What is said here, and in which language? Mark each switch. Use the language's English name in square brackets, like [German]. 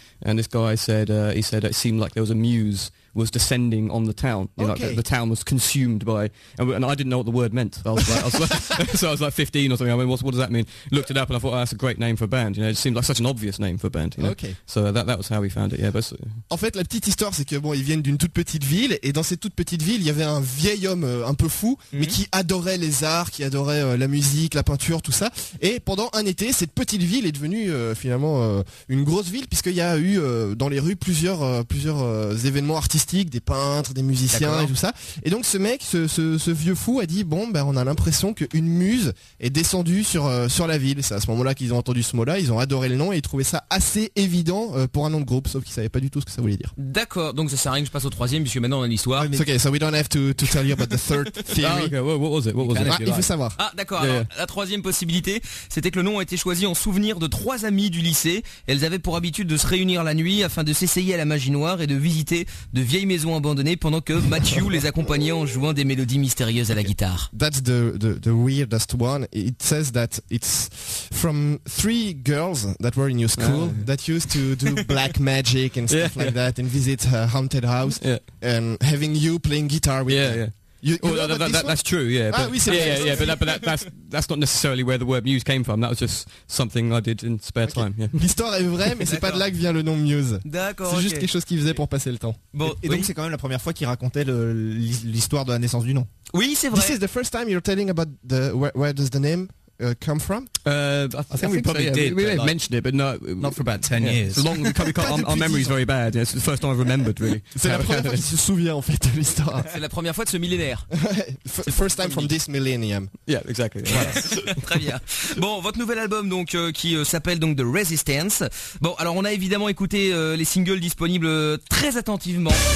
[English] And this guy said, he said it seemed like there was a muse was descending on the town. You know, okay. The town was consumed by, and I didn't know what the word meant. I was like 15 or something. I mean, what does that mean? Looked it up and I thought, oh, that's a great name for a band. You know, it seemed like such an obvious name for a band. You know? Okay. So that was how we found it. Yeah. But [French] en fait, la petite histoire, c'est que bon, ils viennent d'une toute petite ville, et dans cette toute petite ville, il y avait un vieil homme un peu fou, mm-hmm. mais qui adorait les arts, qui adorait la musique, la peinture, tout ça. Et pendant un été, cette petite ville est devenue finalement une grosse ville, puisqu'il y a eu dans les rues plusieurs événements artistiques, des peintres, des musiciens, d'accord. et tout ça. Et donc ce mec, ce vieux fou a dit, bon, ben, on a l'impression qu'une muse est descendue sur la ville. C'est à ce moment-là qu'ils ont entendu ce mot-là, ils ont adoré le nom et ils trouvaient ça assez évident pour un nom de groupe, sauf qu'ils savaient pas du tout ce que ça voulait dire. D'accord, donc ça sert à rien que je passe au troisième puisque maintenant on a l'histoire. Oui, mais... [English] It's okay, so we don't have to tell you about the third theory. Ah, okay. What was it? [French] Ah, il faut savoir. Ah, d'accord, yeah. Alors la troisième possibilité, c'était que le nom a été choisi en souvenir de trois amies du lycée. Elles avaient pour habitude de se réunir la nuit afin de s'essayer à la magie noire et de visiter de vieilles maisons abandonnées pendant que Matthew les accompagnait en jouant des mélodies mystérieuses à la guitare. [English] That's the weirdest one. It says that it's from three girls that were in your school that used to do black magic and stuff like that and visit a haunted house and having you playing guitar with them. Yeah. That's true, yeah. But, that's not necessarily where the word muse came from. That was just something I did in spare time. Yeah. [French] L'histoire est vraie, mais c'est pas de là que vient le nom muse. D'accord. C'est juste quelque chose qu'il faisait pour passer le temps. Bon, et donc c'est quand même la première fois qu'il racontait l'histoire de la naissance du nom. Oui, c'est vrai. [English] This is the first time you're telling about the where does the name come from? I think we probably mentioned it, but no, not for about 10 years. Long, our memory is very bad. Yeah, it's the first time I remembered, really. [French] C'est la première fois qu'il se souvient en fait de l'histoire. C'est la première fois de ce millénaire. [English] First time from this millennium. Yeah, exactly. [French] Voilà. Très bien. Bon, votre nouvel album donc qui s'appelle donc The Resistance. Bon, alors on a évidemment écouté les singles disponibles très attentivement.